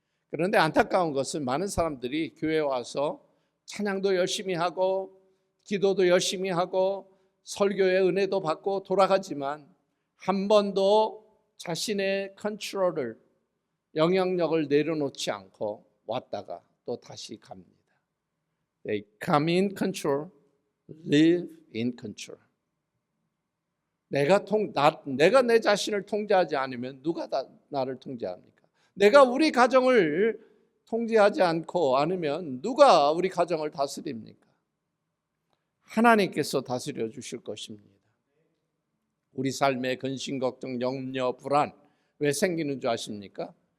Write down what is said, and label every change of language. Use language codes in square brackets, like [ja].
[ko] 그런데 안타까운 것은 많은 사람들이 교회에 와서 찬양도 열심히 하고 기도도 열심히 하고 설교의 은혜도 받고 돌아가지만 한 번도 자신의 컨트롤을, 영향력을 내려놓지 않고 왔다가 또 다시 갑니다. [en] They come in control, live in control. [ko] 내가 내 자신을 통제하지 않으면 누가 나를 통제합니까? 내가 우리 가정을 통제하지 않으면 누가 우리 가정을 다스립니까? 하나님께서 다스려 주실 것입니다. 우리 삶의 근심, 걱정, 염려, 불안 왜 생기는 줄 아십니까?